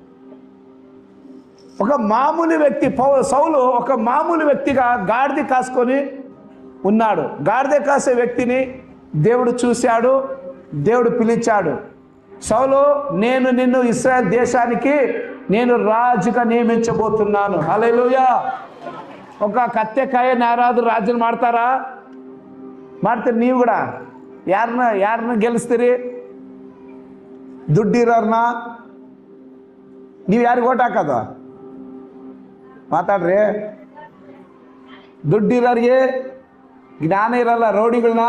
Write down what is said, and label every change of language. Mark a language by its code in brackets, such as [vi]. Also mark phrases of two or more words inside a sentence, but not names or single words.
[te] ఒక మామూలు వ్యక్తి సౌలు ఒక మామూలు వ్యక్తిగా గాడిద కాసుకొని ఉన్నాడు. గాడిద కాసే వ్యక్తిని దేవుడు చూశాడు, దేవుడు పిలిచాడు. సౌలు, నేను నిన్ను ఇశ్రాయేల్ దేశానికి నేను రాజుగా నియమించబోతున్నాను. హల్లెలూయా. ఒక [kn] ಕತ್ತೆಕಾಯ ಯಾರಾದರೂ ರಾಜನ ಮಾಡ್ತಾರಾ? ಮಾಡ್ತೀರಿ ನೀವು ಕೂಡ? ಯಾರನ್ನ ಗೆಲ್ಲಿಸ್ತೀರಿ? ದುಡ್ಡಿರೋರ್ನ? ನೀವು ಯಾರಿಗೆ ಓಟ್ ಹಾಕೋದು? ಮಾತಾಡ್ರಿ. ದುಡ್ಡಿರೋರಿಗೆ ಜ್ಞಾನ ಇರಲ್ಲ, ರೌಡಿಗಳನ್ನ.